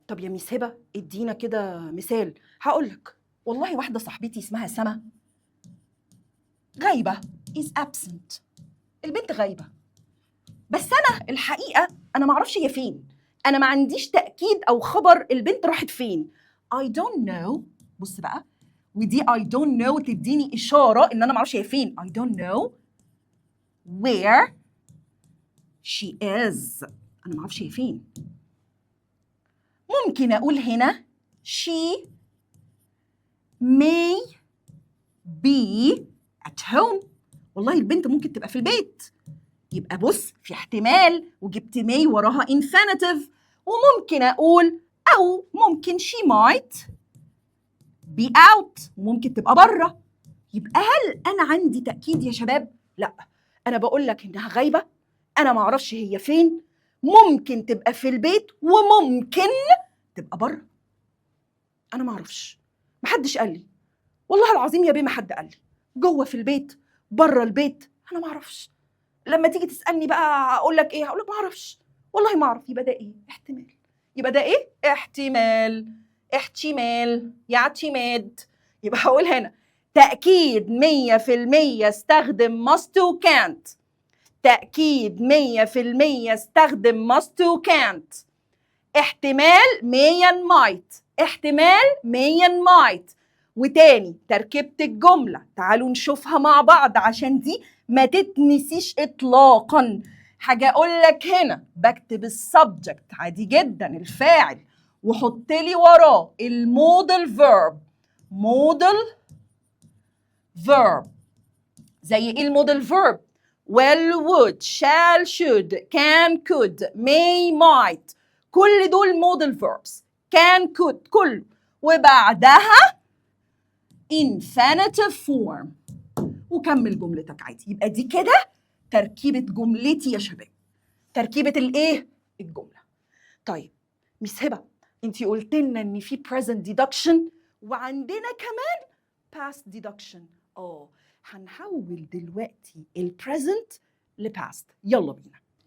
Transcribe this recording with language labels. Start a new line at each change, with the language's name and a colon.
Arabic: طب يا ميس هبه ادينا كده مثال. هقول لك والله واحده صاحبتي اسمها سما غايبه is absent، البنت غايبه، بس انا الحقيقه انا ما اعرفش هي فين، انا ما عنديش تاكيد او خبر البنت راحت فين. I don't know. بص بقى، ودي I don't know تديني اشاره ان انا ما اعرفش هي فين.
English: I don't know where she is، انا ما اعرفش هي فين.
Arabic: ممكن اقول هنا she may be at home، والله البنت ممكن تبقى في البيت. يبقى بص في احتمال وجبت may وراها infinitive، وممكن اقول او ممكن she might be out، وممكن تبقى بره. يبقى هل انا عندي تاكيد يا شباب؟ لا، انا بقول لك انها غايبه، انا ما اعرفش هي فين، ممكن تبقى في البيت وممكن تبقى بره. انا ما اعرفش، محدش قال لي، والله العظيم يا بيه ما حد قال لي، جوه في البيت بره البيت، انا ما اعرفش. لما تيجي تسالني بقى اقول لك ايه؟ هقول لك ما اعرفش، والله ما اعرف. يبقى ده ايه؟ احتمال. يبقى ده ايه؟ احتمال. احتمال يا اعتماد. يبقى هقول هنا تاكيد 100% استخدم must و can't. تاكيد 100% استخدم must و can't.
English: احتمال may and might. احتمال may and might.
Arabic: وتاني تركيبة الجملة تعالوا نشوفها مع بعض عشان دي ما تتنسيش اطلاقا. حاجة اقول لك هنا بكتب السبجكت عادي جدا الفاعل وحط لي وراه المودل فيرب.
English: Modal verb زي ايه المودل verb? will, would, shall, should, can, could, may, might.
Arabic: كل دول مودل verbs.
English: can, could كله. وبعدها infinitive form.
Arabic: وكمل جملتك عادي. يبقى دي كده تركيبة جملتي يا شباب. تركيبة الايه؟ الجملة. طيب مس هبة انتي قلت لنا ان في present deduction وعندنا كمان past deduction. هنحول دلوقتي البريزنت لباست. يلا بينا.